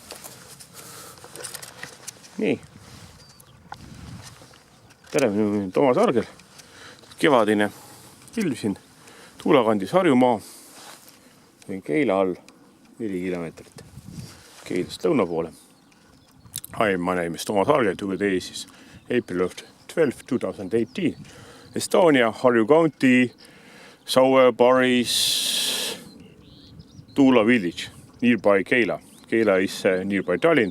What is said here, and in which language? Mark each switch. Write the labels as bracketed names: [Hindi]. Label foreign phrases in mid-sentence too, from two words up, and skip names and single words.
[Estonian] Nii. Tere, minu nimi on Toomas Argel. Kevadine ilm siin Tuulakandis Harjumaa. Keila all 4 kilomeetrit Keilast lõuna poole. [English] Hi, my name is Toomas Argel. Today is April 12, 2018. Estonia, Harju County, Saue, Paris, Tuula village, nearby Keila. Keila is nearby Tallinn.